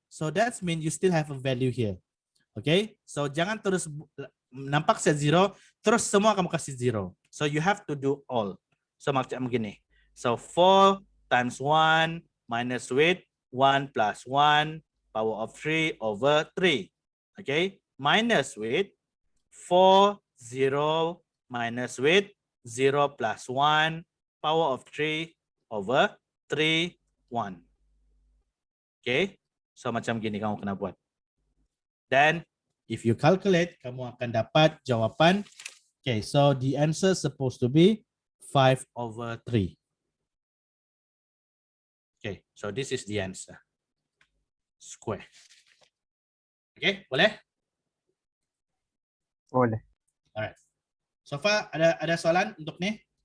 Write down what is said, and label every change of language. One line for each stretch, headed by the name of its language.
English: So that means you still have a value here.
Malay: Okay, so jangan terus nampak saya 0, terus semua kamu kasih 0.
English: So you have to do all.
Malay: So macam begini.
English: So 4 times 1 minus with 1 plus 1 power of 3 over 3. Okay, minus with 4, 0 minus with 0 plus 1 power of 3 over 3, 1.
Malay: Okay, so macam gini kamu kena buat.
English: Then if you calculate,
Malay: kamu akan dapat jawapan.
English: Okay, so the answer supposed to be 5 over 3. Okay, so this is the answer. Square. Okay, boleh?
Malay: Boleh. Alright. So far ada soalan untuk ni?